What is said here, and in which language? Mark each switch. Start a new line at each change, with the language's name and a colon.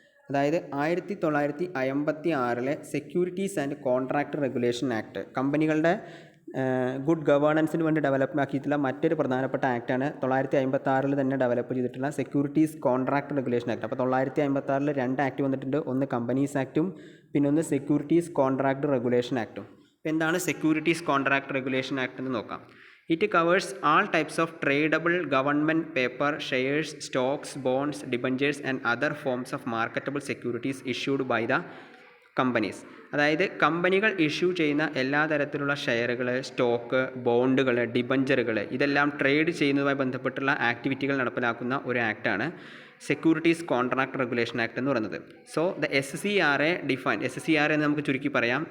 Malayalam: അതായത് 1956 securities and contract regulation act കമ്പനികളുടെ good ഗവേണൻസിന് വേണ്ടി ഡെവലപ്പ് ആക്കിയിട്ടുള്ള മറ്റൊരു പ്രധാനപ്പെട്ട ആക്റ്റാണ്. 1956 തന്നെ ഡെവലപ്പ് ചെയ്തിട്ടുള്ള സെക്യൂരിറ്റീസ് കോൺട്രാക്ട് റെഗുലേഷൻ ആക്ട്. അപ്പോൾ 1956 രണ്ട് ആക്ട് വന്നിട്ടുണ്ട്. ഒന്ന് കമ്പനീസ് ആക്റ്റും പിന്നെ ഒന്ന് സെക്യൂരിറ്റീസ് കോൺട്രാക്ട് റെഗുലേഷൻ ആക്റ്റും. എന്താണ് സെക്യൂരിറ്റീസ് കോൺട്രാക്ട് റെഗുലേഷൻ ആക്ട് എന്ന് നോക്കാം.
English: It covers all types of tradable government paper, shares, stocks, bonds, debentures and other forms of marketable securities issued by the companies.
Malayalam: അതായത് കമ്പനികൾ issue ചെയ്യുന്ന എല്ലാ തരത്തിലുള്ള ഷെയറുകൾ, സ്റ്റോക്ക്, ബോണ്ടുകൾ, ഡിബഞ്ചറുകൾ ഇതെല്ലാം ട്രേഡ് ചെയ്യുന്നതുമായി ബന്ധപ്പെട്ടുള്ള ആക്ടിവിറ്റികൾ നടപ്പിലാക്കുന്ന ഒരു ആക്റ്റാണ് സെക്യൂരിറ്റീസ് കോൺട്രാക്ട് റെഗുലേഷൻ ആക്ട് എന്ന് പറയുന്നത്. സോ ദ SCRA എന്ന് നമുക്ക് ചുരുക്കി പറയാം.